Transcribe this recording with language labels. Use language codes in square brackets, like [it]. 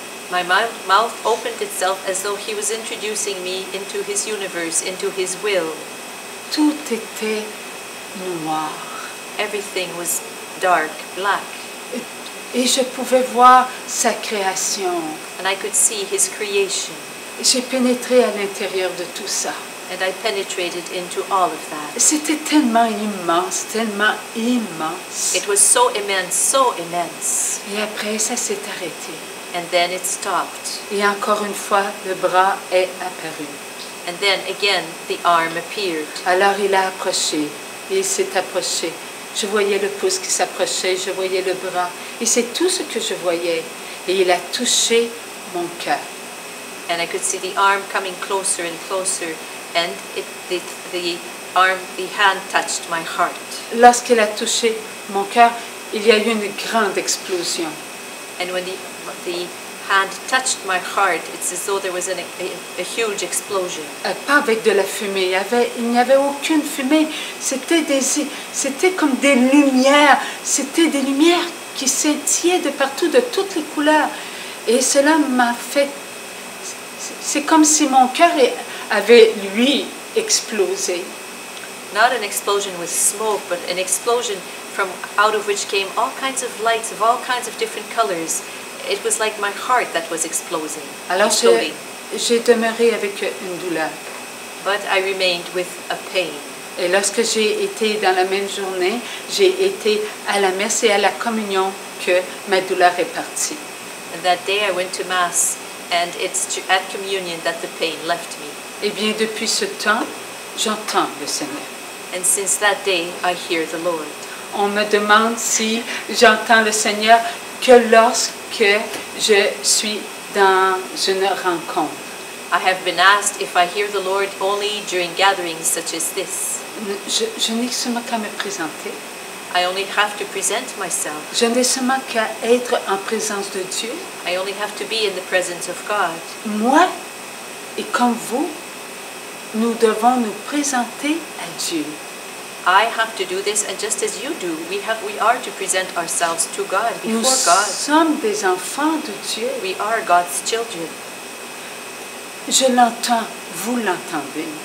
[en] My mouth opened itself as though he was introducing me into his universe, into his will. [fr] Tout était noir. [en] Everything was dark, black. [fr] Et je pouvais voir sa création. [en] And I could see his creation. [fr] J'ai pénétré à l'intérieur de tout ça. [en] And I penetrated into all of that. [fr] C'était tellement immense, tellement immense. [en] It was so immense, so immense. [fr] Et après, ça s'est arrêté. [en] And then it stopped. [fr] Et encore une fois, le bras est apparu. [en] And then again, the arm appeared. [fr] Alors il a approché, et il s'est approché. Je voyais le pouce qui s'approchait, je voyais le bras. Et c'est tout ce que je voyais. Et il a touché mon cœur. [en] And I could see the arm coming closer and closer. And the hand touched my heart. [fr] Lorsqu'il a touché mon cœur, il y a eu une grande explosion. [en] And when the hand touched my heart, it's as though there was a huge explosion. [fr] Pas avec de la fumée, il n'y avait aucune fumée. C'était comme des lumières. C'était des lumières qui scintillaient de partout, de toutes les couleurs. Et cela m'a fait... C'est comme si mon cœur avait, lui, explosé. [en] Not an explosion with smoke, but an explosion from out of which came all kinds of lights of all kinds of different colors. It was like my heart that was exploding. [fr] Alors j'ai demeuré avec une douleur. [en] But I remained with a pain. [fr] Et lorsque j'ai été dans la même journée, j'ai été à la messe et à la communion que ma douleur est partie. [en] And that day I went to Mass, and it's at communion that the pain left me. [fr] Eh bien, depuis ce temps, j'entends le Seigneur. [en] And since that day, I hear the Lord. [fr] On me demande si j'entends le Seigneur que lorsque je suis dans une rencontre. [en] I have been asked if I hear the Lord only during gatherings such as this. [fr] Je n'ai seulement qu'à me présenter. [en] I only have to present myself. [fr] Je n'ai seulement qu'à être en présence de Dieu. [en] I only have to be in the presence of God. [fr] Moi, et comme vous, nous devons nous présenter à Dieu. [en] I have to do this, and just as you do, we are to present ourselves to God, before God. [fr] Nous sommes des enfants de Dieu. [en] We are God's children. [fr] Je l'entends, vous l'entendez.